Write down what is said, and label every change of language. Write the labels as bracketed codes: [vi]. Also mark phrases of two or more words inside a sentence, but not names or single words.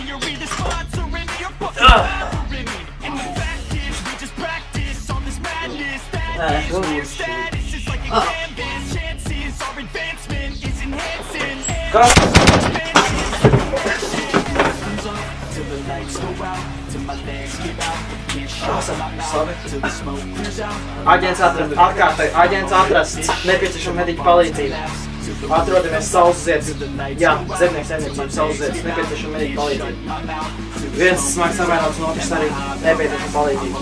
[en] You're either sponsoring me or fucking bothering me. And the fact is, we just practice on this madness. That is where status is like a canvas. Chances our advancement is enhancing. Till the lights go out, till my legs give out. [lv] Aģents atrasts. Nepieciešama mediķa palīdzība. Atrodamies Saulesietas. Jā, zemnieks Saulesietas. Nepieciešama mediķa palīdzība. Viens smags savainots, un otrs arī nepieciešama palīdzība.